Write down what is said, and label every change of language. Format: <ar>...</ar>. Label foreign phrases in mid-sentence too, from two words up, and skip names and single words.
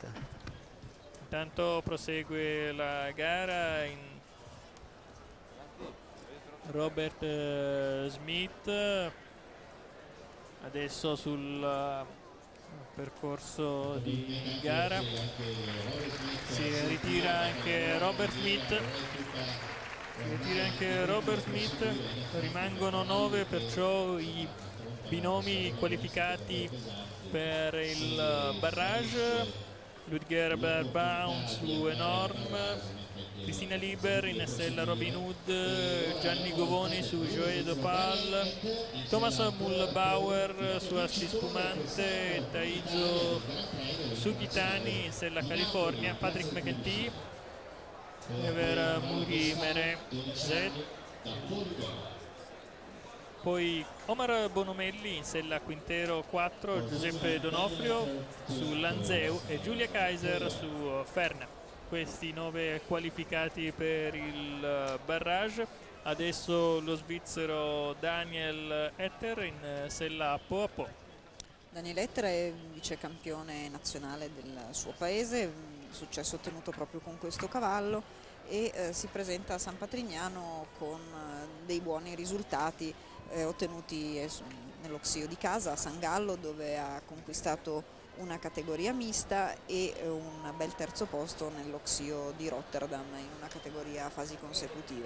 <it>Intanto prosegue la gara in Robert Smith adesso sul percorso di gara. Si ritira anche Robert Smith, rimangono 9 perciò i binomi qualificati per il barrage. Ludger Baum su Enorm, Cristina Liber in sella Robin Hood, Gianni Govoni su Joie d'Opal, Thomas Mullbauer su Asti Spumante, Taizo Sughitani in sella California, Patrick McEntee, Ever Muri Mere Z, poi Omar Bonomelli in sella Quintero 4, Giuseppe Donofrio su Lanzeu e Giulia Kaiser su Ferna. Questi 9 qualificati per il barrage. Adesso lo svizzero Daniel Etter in sella Po a Po. Daniel Etter è vice campione nazionale del suo paese, successo ottenuto proprio con questo cavallo, e si presenta a San Patrignano con dei buoni risultati ottenuti nello Xio di casa a San Gallo, dove ha conquistato una categoria mista e un bel terzo posto nello Xio di Rotterdam in una categoria a fasi consecutive.</it>